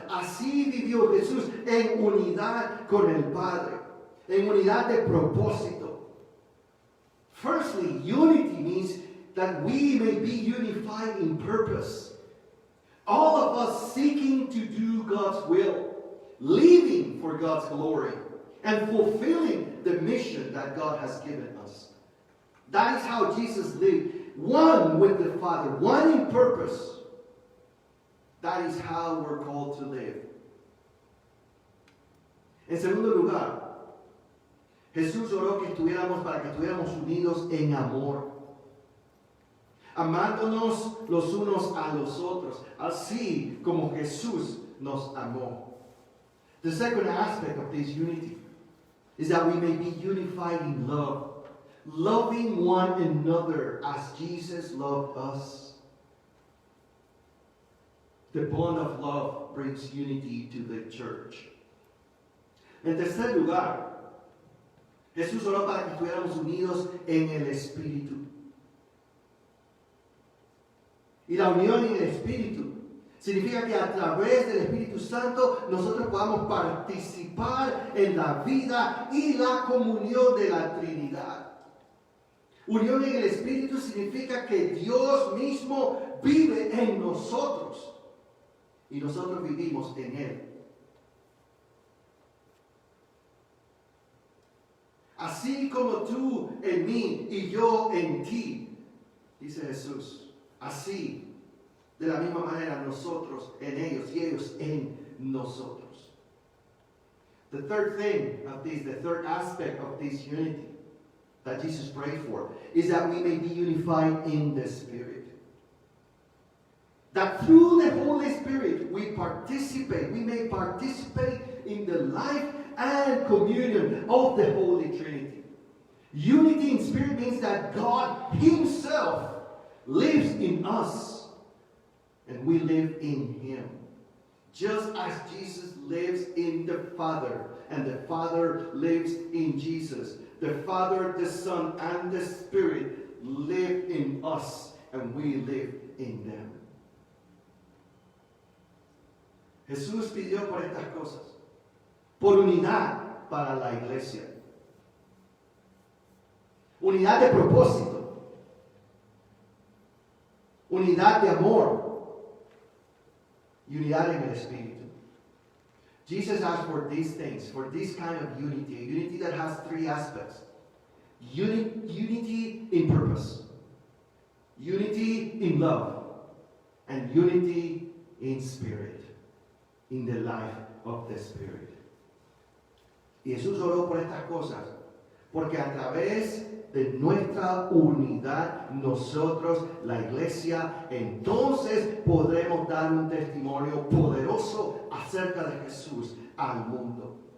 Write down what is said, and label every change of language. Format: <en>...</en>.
<es>Así vivió Jesús en unidad con el Padre, en unidad de propósito.</es> <en>Firstly, unity means that we may be unified in purpose. All of us seeking to do God's will, living for God's glory, and fulfilling the mission that God has given us. That is how Jesus lived, one with the Father, one in purpose. That is how we're called to live.</en> <es>En segundo lugar, Jesús oró para que estuviéramos unidos en amor, amándonos los unos a los otros, así como Jesús nos amó.</es> <en>The second aspect of this unity is that we may be unified in love, loving one another as Jesus loved us. The bond of love brings unity to the church.</en> <es>En tercer lugar, Jesús oró para que estuviéramos unidos en el Espíritu. Y la unión en el Espíritu significa que a través del Espíritu Santo nosotros podamos participar en la vida y la comunión de la Trinidad. Unión en el Espíritu significa que Dios mismo vive en nosotros y nosotros vivimos en Él. Así como tú en mí y yo en ti, dice Jesús. Así, de la misma manera, nosotros en ellos y ellos en nosotros.</es> <en>The third aspect of this unity that Jesus prayed for is that we may be unified in the Spirit. That through the Holy Spirit we may participate in the life and communion of the Holy Trinity. Unity in spirit means that God Himself lives in us and we live in Him. Just as Jesus lives in the Father and the Father lives in Jesus, the Father, the Son, and the Spirit live in us and we live in them.</en> <es>Jesús pidió por estas cosas, por unidad para la iglesia, unidad de propósito, unidad de amor y unidad en el Espíritu.</es> <en>Jesus asked for these things, for this kind of unity, a unity that has three aspects. Unity in purpose, unity in love, and unity in spirit, in the life of the Spirit.</en> <es>Y Jesús oró por estas cosas, porque a través de nuestra unidad, nosotros, la iglesia, entonces podremos dar un testimonio poderoso acerca de Jesús al mundo.</es>